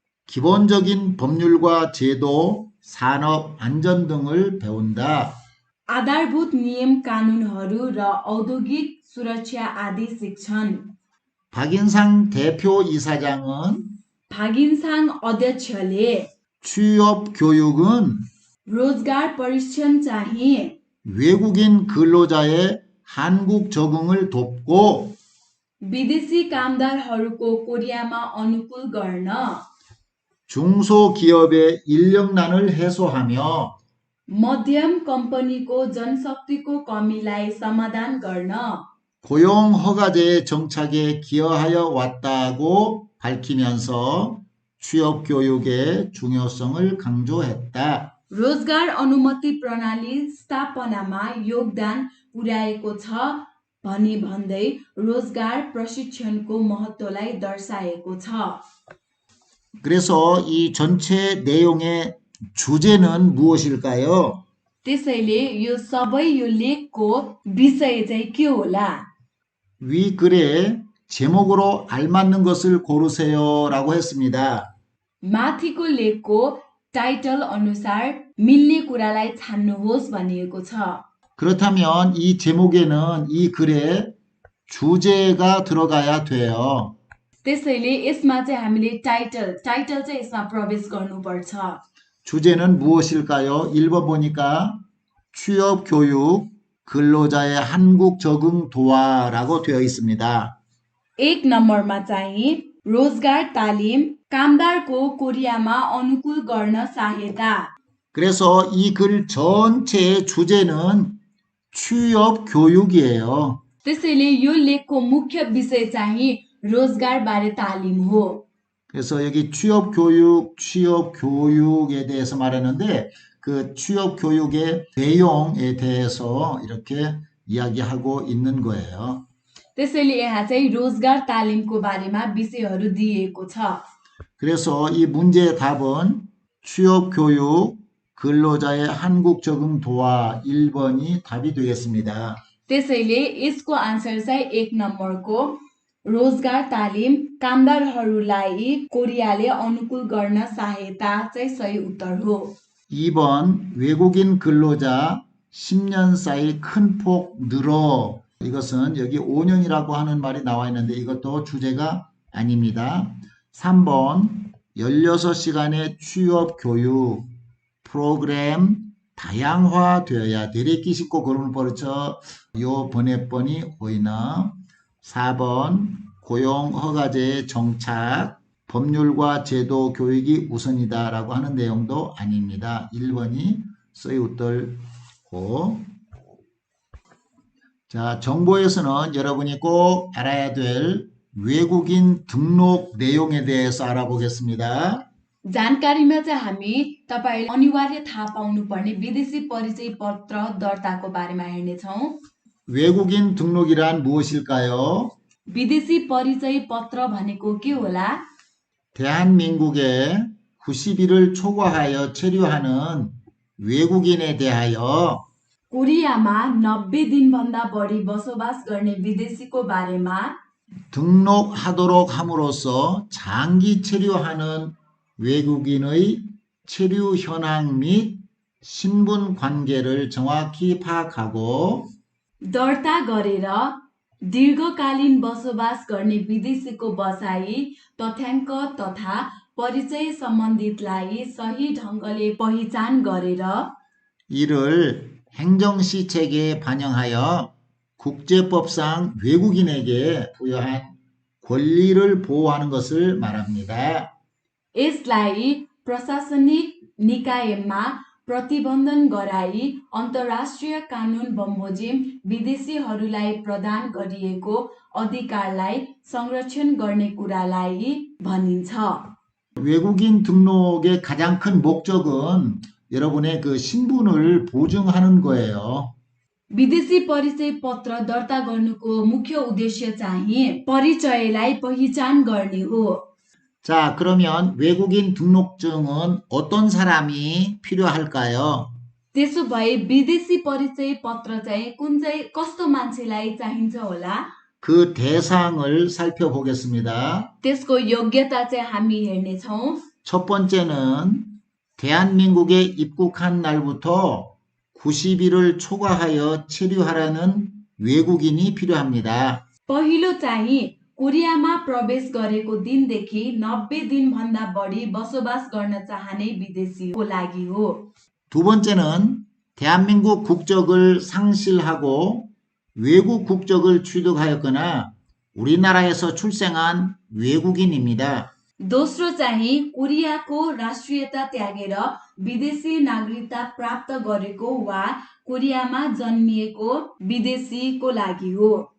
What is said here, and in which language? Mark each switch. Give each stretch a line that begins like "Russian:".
Korean: 기본적인 법률과 제도, 산업 안전 등을 배운다.
Nepali: आधारभूत नियम कानुनहरू र औद्योगिक सुरक्षा आदि सिक्छन्।
Korean: 박인상 대표 이사장은
Nepali: भागिनसाङ अध्यक्षले
Korean: 취업 교육은
Nepali: रोजगार परीक्षण चाहिँ
Korean: 외국인 근로자의 한국 적응을 돕고
Nepali: विदेशी कामदारहरूको कोरियामा अनुकूल गर्न,
Korean: 중소기업의 인력난을 해소하며
Nepali: मध्यम कम्पनीको जनशक्तिको कमीलाई समाधान गर्न,
Korean: 고용허가제의 정착에 기여하여 왔다고 밝히면서 취업교육의 중요성을 강조했다.
Nepali: रोजगार अनुमति प्रणाली स्थापनामा योगदान पुर्याएको छ भनी भन्दै रोजगार प्रशिक्षणको महत्त्वलाई दर्शाएको छ।
Korean: 그래서 이 전체 내용의 주제는 무엇일까요?
Nepali: त्यसैले यो सबै यो लेखको विषय चाहिँ के होला?
Korean: 위 글에 제목으로 알맞는 것을 고르세요라고 했습니다.
Nepali: माथिको लेखको टाइटल अनुसार मिल्ने कुरालाई छान्नुहोस् भनिएको छ।
Korean: 그렇다면 이 제목에는 이 글에 주제가 들어가야 돼요.
Nepali: त्यसैले यसमा चाहिँ हामीले टाइटल चाहिँ यसमा प्रवेश गर्नुपर्छ।
Korean: 주제는 무엇일까요? 1번 보니까 취업 교육 근로자의 한국 적응 도와라고 되어 있습니다.
Nepali: 1 नम्बरमा चाहिँ रोजगार तालिम कामदारको कोरियामा अनुकूल गर्न सहायता।
Korean: 그래서 이 글 전체의 주제는 취업 교육이에요.
Nepali: त्यसैले यो लेखको मुख्य विषय चाहिँ रोजगारबारे तालिम हो।
Korean: 그래서 여기 취업 교육에 대해서 말했는데 그 취업 교육의 내용에 대해서 이렇게 이야기하고 있는 거예요.
Nepali: त्यसैले यहाँ चाहिँ रोजगार तालिमको बारेमा विषयहरू दिएको छ।
Korean: 그래서 이 문제의 답은 취업 교육 근로자의 한국 적응 도와 1번이 답이 되겠습니다.
Nepali: त्यसैले यसको आन्सर चाहिँ 1 नम्बरको रोजगार तालिम कामदारहरूलाई कोरियाले अनुकूल गर्न सहायता चाहिँ सही उत्तर हो।
Korean: 2번 외국인 근로자 10년 사이 큰 폭 늘어. 이것은 여기 5년이라고 하는 말이 나와 있는데 이것도 주제가 아닙니다. 3번 16시간의 취업 교육 프로그램 다양화되어야 되레끼 싶고 그러면 벌써 요 번외번이 보이나. 4번 고용 허가제의 정착 법률과 제도 교육이 우선이다 라고 하는 내용도 아닙니다. 1번이 써이 웃돌고. 자, 정보에서는 여러분이 꼭 알아야 될 외국인 등록 내용에 대해서 알아보겠습니다.
Nepali: जानकारीमा चाहिँ हामी तपाईले अनिवार्य थाहा पाउनुपर्ने विदेशी परिचय पत्र दर्ताको बारेमा हेर्नेछौँ।
Korean: 외국인 등록이란 무엇일까요?
Nepali: विदेशी परिचय पत्र भनेको के होला?
Korean: 대한민국에 90일을 초과하여 체류하는 외국인에 대하여
Nepali: कोरियामा 90 दिनभन्दा बढी बसोबास गर्ने विदेशीको बारेमा
Korean: 등록하도록 함으로써 장기 체류하는 외국인의 체류 현황 및 신분 관계를 정확히 파악하고
Nepali: दर्ता गरेर दीर्घकालीन बसोबास गर्ने विदेशीको बसाई तथ्याङ्क तथा परिचय सम्बन्धितलाई सही ढङ्गले पहिचान गरेर
Korean: 이를 행정시 체계에 반영하여 국제법상 외국인에게 부여한 권리를 보호하는 것을 말합니다.
Nepali: यसलाई प्रशासनिक निकायमा प्रतिबन्धन गराई अन्तर्राष्ट्रिय कानुन बमोजिम विदेशीहरूलाई प्रदान गरिएको अधिकारलाई संरक्षण गर्ने कुरालाई भनिन्छ।
Korean: 외국인 등록의 가장 큰 목적은 여러분의 그 신분을 보증하는 거예요.
Nepali: विदेशी परिचय पत्र दर्ता गर्नुको मुख्य उद्देश्य चाहिँ परिचयलाई पहिचान गर्ने हो।
Korean: 자, 그러면 외국인 등록증은 어떤 사람이 필요할까요?
Nepali: त्यसो भए विदेशी परिचय पत्र चाहिँ कस्तो मान्छेलाई चाहिन्छ होला?
Korean: 그 대상을 살펴보겠습니다.
Nepali: त्यसको योग्यता चाहिँ हामी हेर्नेछौँ।
Korean: 첫 번째는 대한민국에 입국한 날부터 90일을 초과하여 체류하라는 외국인이 필요합니다.
Nepali: पहिलो चाहिँ कोरियामा प्रवेश गरेको दिनदेखि 90 दिनभन्दा बढी बसोबास गर्न चाहने विदेशीको लागि हो।
Korean: 두 번째는 대한민국 국적을 상실하고 외국 국적을 취득하였거나 우리나라에서 출생한 외국인입니다.
Nepali: दोस्रो चाहिँ कोरियाको राष्ट्रियता त्यागेर विदेशी नागरिकता प्राप्त गरेको वा कोरियामा जन्मिएको विदेशीको लागि हो।